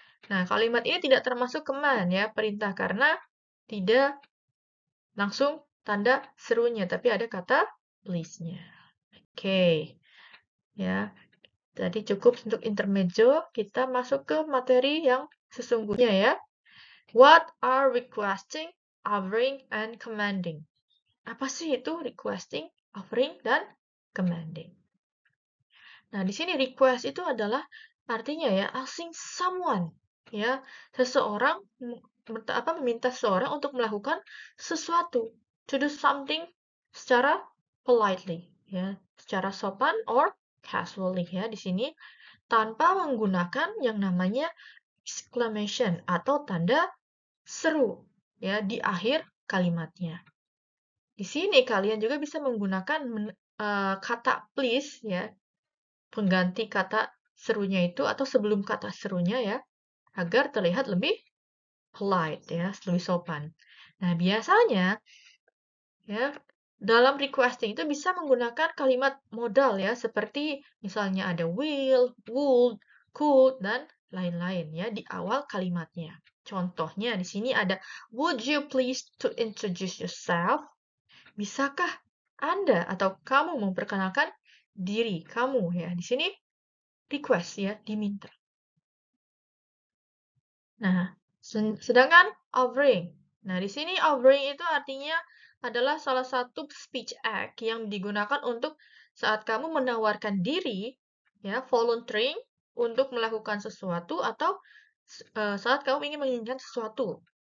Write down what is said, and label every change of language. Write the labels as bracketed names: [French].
[Indonesian] Nah, kalimat ini tidak termasuk command ya, perintah karena tidak langsung tanda serunya, tapi ada kata please-nya. Oke. Ya. Jadi cukup untuk intermezzo, kita masuk ke materi yang sesungguhnya ya. [English] What are requesting, offering, and commanding? [Indonesian] Apa sih itu requesting, offering, dan commanding? Nah, di sini request itu adalah artinya ya [English] asking someone [Indonesian] ya, seseorang meminta seseorang untuk melakukan sesuatu, [English] to do something [Indonesian] secara politely, ya, secara sopan or casually, ya, di sini tanpa menggunakan yang namanya exclamation atau tanda seru, ya, di akhir kalimatnya. Di sini kalian juga bisa menggunakan kata please, ya, pengganti kata serunya itu atau sebelum kata serunya, ya, agar terlihat lebih polite, ya, lebih sopan. Nah, biasanya ya, dalam requesting itu bisa menggunakan kalimat modal ya, seperti misalnya ada will, would, could, dan lain-lain ya di awal kalimatnya. [English] Contohnya di sini ada would you please to introduce yourself? [Indonesian] Bisakah Anda atau kamu memperkenalkan diri kamu ya. Di sini request ya, diminta. Nah, sedangkan offering. Nah, di sini offering itu artinya adalah salah satu speech act yang digunakan untuk saat kamu menawarkan diri, ya, volunteering untuk melakukan sesuatu atau saat kamu ingin menginginkan sesuatu.